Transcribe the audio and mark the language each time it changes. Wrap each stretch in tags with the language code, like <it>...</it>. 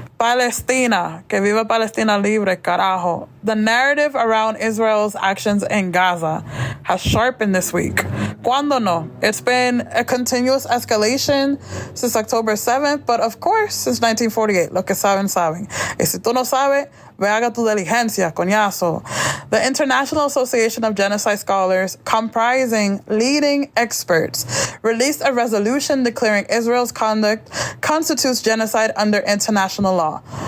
<es>Palestina, que viva Palestina libre, carajo.</es> <en>The narrative around Israel's actions in Gaza has sharpened this week.</en> <es>Cuándo no?</es> <en>It's been a continuous escalation since October 7th, but of course, since 1948.</en> <es>Lo que saben, saben. Y si tú no sabes, ve haga tu diligencia, coñazo.</es> <en>The International Association of Genocide Scholars, comprising leading experts, released a resolution declaring Israel's conduct constitutes genocide under international law.</en>